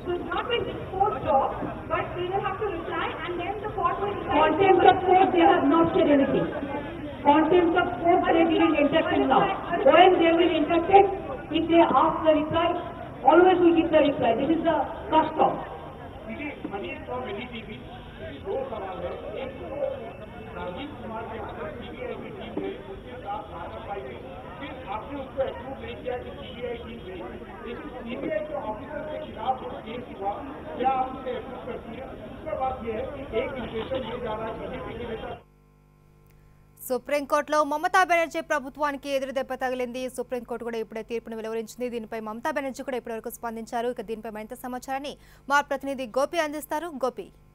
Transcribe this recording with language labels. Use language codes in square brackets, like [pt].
[en] So it's not been disposed of, but they will have to reply, and then the court will decide. Contempt of court, they have not said anything. Contempt of court, they didn't entertain now. When they will entertain, if they ask the reply, always we give the reply. This is the custom. [hi] Manish और मिली TV 2 सवाल है। एक राजीव कुमार के खिलाफ CBI की team गई, उसके साथ कार्रवाई हुई, फिर आपने उसको अप्रूव नहीं किया कि सीबीआई टीम गई, लेकिन सीबीआई के ऑफिसर के खिलाफ जो केस हुआ क्या आप उसे अप्रूव करती है? दूसरा बात यह है कि एक इंडिकेशन ये जा रहा है बीजेपी के नेता [te] సుప్రీంకోర్టులో మమతా బెనర్జీ ప్రభుత్వానికి ఎదురుదెబ్బ తగిలింది. సుప్రీంకోర్టు కూడా ఇప్పుడే తీర్పును వెలువరించింది. దీనిపై మమతా బెనర్జీ కూడా ఇప్పటివరకు స్పందించారు. ఇక దీనిపై మరింత సమాచారాన్ని మా ప్రతినిధి గోపి అందిస్తారు. గోపి,